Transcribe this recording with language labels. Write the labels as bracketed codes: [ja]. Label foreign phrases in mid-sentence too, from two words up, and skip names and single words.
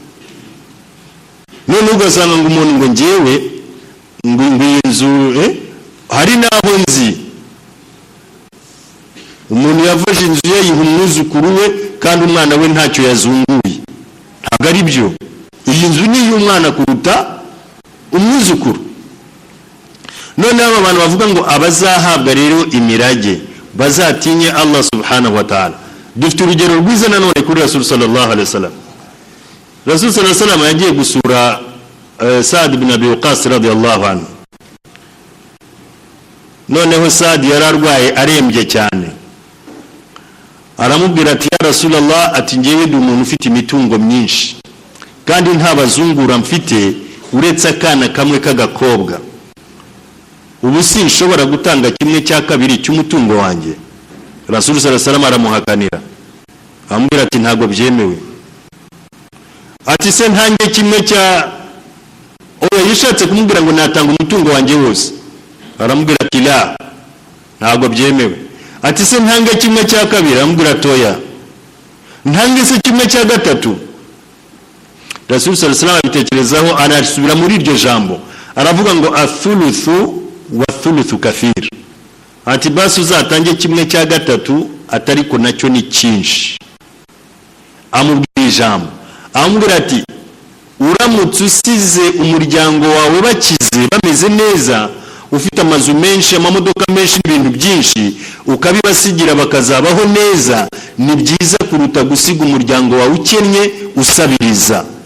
[rw] None ugasanga ngo umuntu ngo njyewe ngo inzu hari naho nzi umuntu yafashe inzu ye yiha umwuzukuru we, kandi umwana we ntacyo yazunguye. Ntabwo ari byo. Iyi nzu ni y'umwana kuruta umwuzukuru. None aba bantu bavuga ngo abazahabwa rero imirage bazatinye Allah [ar] سبحانه وتعالى. [rw] Dufite urugero rwiza nanone kuri Rasul [ar] صلى الله عليه وسلم. [rw] Rasul [ar] صلى الله عليه وسلم [rw] yagiye gusura Saad ibn Abi Waqqas [ar] رضي الله عنه. [rw] Noneho Saad yararwaye arembye cyane. Aramubwira ati [ar] يا رسول الله, [rw] ati ngewe ndi umuntu ufite imitungo myinshi kandi nta bazungura mfite uretse akana kamwe k'agakobwa. Ubu sinshobora gutanga 1/2 cy'umutungo wanjye. Rasul [ar] صلى الله عليه وسلم [rw] aramuhakanira, amubwira ati ntabwo byemewe. Ati se ntange 1/, oya, yishatse kumubwira ngo natanga umutungo wanjye wose. Aramubwira ati la, ntabwo byemewe. Ati se ntange 1/2, aramubwira ati oya, ntange se 1/3. Rasul [ar] صلى الله عليه وسلم [rw] abitekerezaho, anasubira muri iryo jambo, aravuga ngo [ar] الثلث والثلث كثير. [rw] Ati basi uzatange 1/3, atariko nacyo ni cyinshi. Amubwira ijambo, amubwira ati uramutse usize umuryango wawe bakize bameze neza, ufite amazu menshi, amamodoka menshi n'ibintu byinshi, ukabibasigira bakazabaho neza, ni byiza kuruta gusiga umuryango wawe ukennye usabiriza.